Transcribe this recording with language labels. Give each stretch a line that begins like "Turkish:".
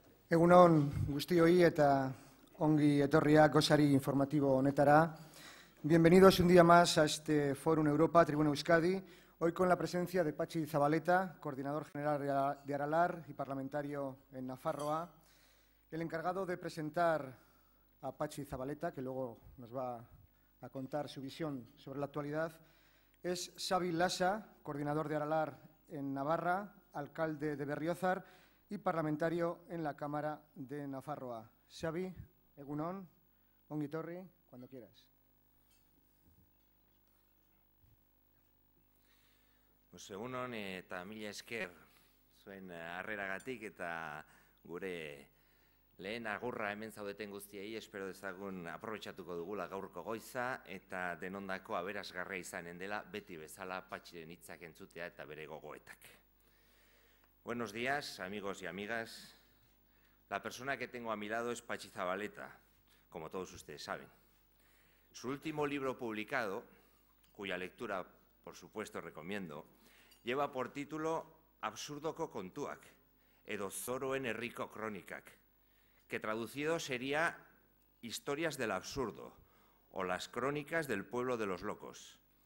Basque: Egun on guztioi eta ongi etorriak gosari informativo honetara.
Spanish: Bienvenidos un día más a este Fórum Europa, Tribuna Euskadi, hoy con la presencia de Patxi Zabaleta, coordinador general de Aralar y parlamentario en Nafarroa. El encargado de presentar a Patxi Zabaleta, que luego nos va a contar su visión sobre la actualidad, es Xabi Lasa, coordinador de Aralar en Navarra, alcalde de Berriozar y parlamentario en la Cámara de Nafarroa.
Basque: Xabi, egun on, ongi etorri,
Spanish: cuando quieras.
Basque: Pues egun on eta mila esker zuen harreragatik eta gure lehen agurra hemen zaudeten guztiei espero dezagun aprobetxatuko dugula gaurko goiza eta denondako aberasgarria izanen dela beti bezala Patxiren hitzak entzutea eta bere gogoetak.
Spanish: Buenos días, amigos y amigas. La persona que tengo a mi lado es Patxi Zabaleta, como todos ustedes saben. Su último libro publicado, cuya lectura, por supuesto, recomiendo, lleva por título Absurdoko kontuak, edo zoroen herriko kronikak, que traducido sería Historias del absurdo o las crónicas del pueblo de los locos.